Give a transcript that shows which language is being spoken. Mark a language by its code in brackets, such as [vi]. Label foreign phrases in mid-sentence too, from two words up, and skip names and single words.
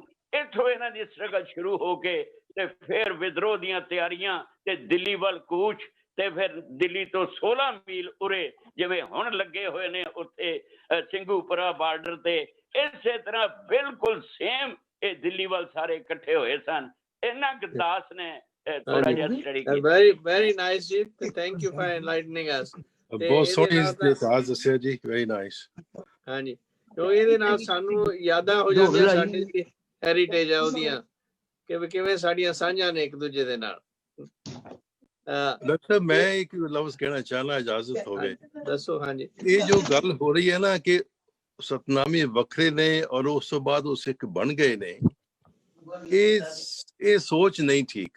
[pa] ਇੱਥੋਂ ਇਹਨਾਂ ਦੀ ਸਟਰਗਲ ਸ਼ੁਰੂ ਹੋ ਕੇ ਤੇ ਫਿਰ ਵਿਦਰੋਹ ਦੀਆਂ ਤਿਆਰੀਆਂ ਤੇ ਦਿੱਲੀ ਵੱਲ ਕੂਚ, ਤੇ ਫਿਰ ਦਿੱਲੀ ਤੋਂ 16 ਮੀਲ ਉਰੇ ਜਿਵੇਂ ਹੁਣ ਲੱਗੇ ਹੋਏ ਨੇ ਉੱਥੇ ਸਿੰਘੂਪੁਰਾ ਬਾਰਡਰ ਤੇ, ਇਸੇ ਤਰ੍ਹਾਂ ਬਿਲਕੁਲ ਸੇਮ ਇਹ ਦਿੱਲੀ ਵੱਲ ਸਾਰੇ ਇਕੱਠੇ ਹੋਏ ਸਨ। ਇਹਨਾਂ ਗੁਰਦਾਸ ਨੇ ਥੋੜਾ ਜਿਹਾ ਸਟੱਡੀ ਕੀਤੀ। [en] very nice ਜੀ, thank you for enlightening us। [pa] ਬਹੁਤ ਸੋਹਣੀ ਇਤਿਹਾਸ ਦੱਸਿਆ ਜੀ, [en] very nice। [pa] ਹਾਂਜੀ, ਕਿਉਂ ਇਹਦੇ ਨਾਲ ਸਾਨੂੰ ਯਾਦਾਂ ਹੋ ਜਾਂਦੀਆਂ ਸਾਡੀ ਹੈਰੀਟੇਜ ਆ ਉਹਦੀਆਂ, ਕਿ ਕਿਵੇਂ ਸਾਡੀਆਂ ਸਾਂਝਾਂ ਨੇ ਇੱਕ ਦੂਜੇ ਦੇ ਨਾਲ। ਡਾਕਟਰ ਮੈਂ ਇੱਕ ਲਫ਼ਜ਼ ਕਹਿਣਾ ਚਾਹਨਾ, ਇਜਾਜ਼ਤ ਹੋਵੇ? ਦੱਸੋ। ਹਾਂਜੀ, ਇਹ ਜੋ ਗੱਲ ਹੋ ਰਹੀ ਹੈ ਨਾ ਕਿ ਸਤਨਾਮੀ ਵੱਖਰੇ ਨੇ ਔਰ ਉਸ ਤੋਂ ਬਾਅਦ ਉਹ ਸਿੱਖ ਬਣ ਗਏ ਨੇ, ਇਹ ਸੋਚ ਨਹੀਂ ਠੀਕ।